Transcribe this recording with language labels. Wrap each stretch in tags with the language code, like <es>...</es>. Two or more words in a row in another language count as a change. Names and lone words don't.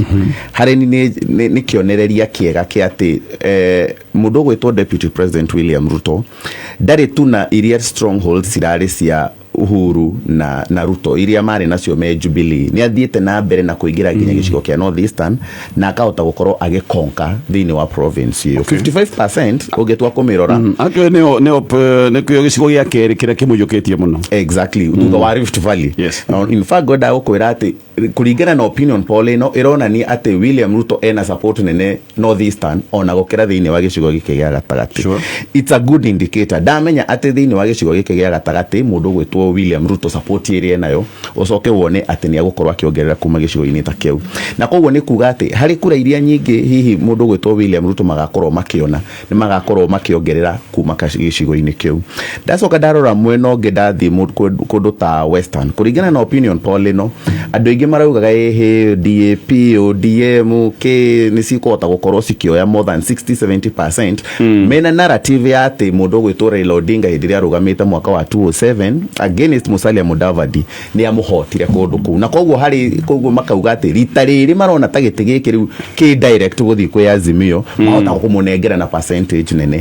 <ki>Hari ni kionereria kiega kia ati mundu gwitwo Deputy President William Ruto ndari tu na iria strongholds irari cia Uhuru na Ruto iria mari nacio me Jubilee ni athiete na mbere na kuingira nginya gicigo kia North Eastern na akahota gukorwo agikonka thini wa province iyo. 55% ugetwa kumirora akwe ne kuyo gicigo gia keri kira kimujuketie muno. Exactly thutha wa Rift Valley.</ki> <en>Now in fact</en> <ki>goda gukwira ati kuringana na</ki> <en>opinion poll</en> <ki>ino irona ni ati William Ruto ena support nene North Eastern ona gukira thini wa gicigo gike gia gatagati.</ki> <en>It's a good indicator.</en> <ki>Damenya ati thini wa gicigo gike gia gatagati mundu gwitwo William Ruto support iri nayo ucoke wone ati ni agukorwa akiongerera kuma gicigo-ini ta kiu. Na koguo ni kuga ati hari kura iria nyingi hihi mundu gwitwo William Ruto magakorwo makiona ni magakorwo makiongerera kuma gicigo-ini kiu. Ndacoka ndarora mwena ungi ndathi kundu ta Western kuringana na</ki> <en>opinion poll</en> <ki>ino andu ingi maraugaga DAP ODM ni cikota gukorwo cikioya</ki> <en>more than 60-70%.</en> <ki>Mena narrative ya ati mundu gwitwo Raila Odinga hindi ria arugamite mwaka wa 2007 against Musalia Mudavadi ni amuhotire kundu ku na koguo hari koguo makauga ati rita riri marona ta giti giki riu ki direct guthi kwi Azimio mahota kumunengera na percentage nene.</ki>